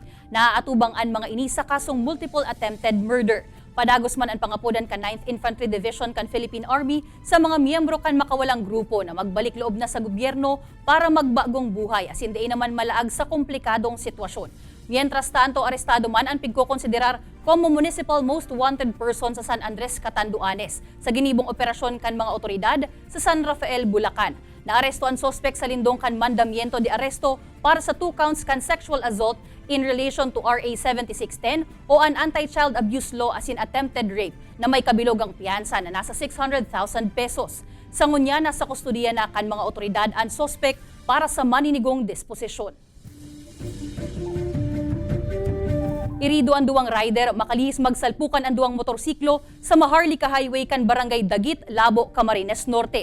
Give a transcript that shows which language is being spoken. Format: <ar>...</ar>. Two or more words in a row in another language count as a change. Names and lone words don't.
<bik>Naaatubang ang mga ini sa kasong</bik> <en>multiple attempted murder.</en> <bik>Padagos man ang pangapudan kan 9th Infantry Division kan Philippine Army sa mga miyembro kan makawalang grupo na magbalik loob na sa gobyerno para magbagong buhay asin diin naman malaag sa komplikadong sitwasyon.</bik> <es>Mientras tanto,</es> <bik>arestado man ang pigkokonsiderar como</bik> <en>municipal most wanted person</en> <bik>sa San Andres, Catanduanes sa ginibong operasyon kan mga otoridad sa San Rafael, Bulacan. Naaresto ang sospek sa lindong kan</bik> <es>mandamiento de aresto</es> <bik>para sa 2 counts kan</bik> <en>sexual assault in relation to RA 7610</en> <bik>o an</bik> <en>anti-child abuse law as in attempted rape</en> <bik>na may kabilogang piyansa na nasa 600,000 pesos. Sa ngunya, nasa kustudiya na kan mga otoridad ang sospek para sa maninigong disposisyon. Irido ang duwang rider, makalihis magsalpukan ang duwang motorsiklo sa Maharlika Highway kan Barangay Dagit, Labo, Camarines Norte.</bik>